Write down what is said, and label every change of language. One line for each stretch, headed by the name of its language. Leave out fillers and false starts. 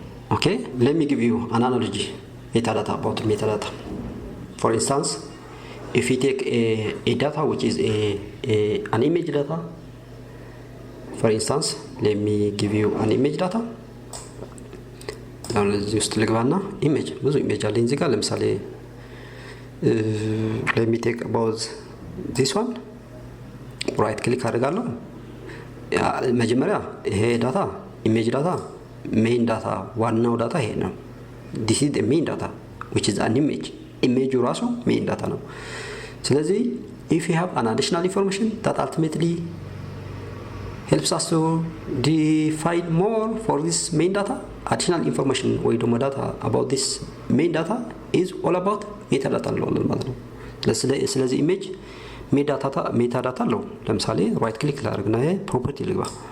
English: Okay, let me give you an analogy about metadata. For instance, if you take a data which is an image data, for instance, let me give you an image data.
Amharic: እዚህ ውስጥ ልግባና ብዙ ኢሜጅ አለኝ እዚህ ጋር ለምሳሌ
English: let me take about this one. right click
Amharic: አደርጋለሁ። መጀመሪያ ይሄ ዳታ ኢሜጅ ዳታ
English: main data
Amharic: ዋናው ዳታ ይሄ ነው።
English: this is the main data which is an image.
Amharic: ኢሜጁ ራሱ
English: main data
Amharic: ነው። ስለዚህ
English: if you have an additional information that ultimately helps us to define more for this main data, additional information
Amharic: ወይ ደግሞ
English: data about this main data is all about metadata
Amharic: እንለዋለን ማለት ነው። ስለዚህ ኢሜጅ
English: metadata
Amharic: አለው። ለምሳሌ
English: right click
Amharic: ላደርግና ይሄ
English: property
Amharic: ልግባ።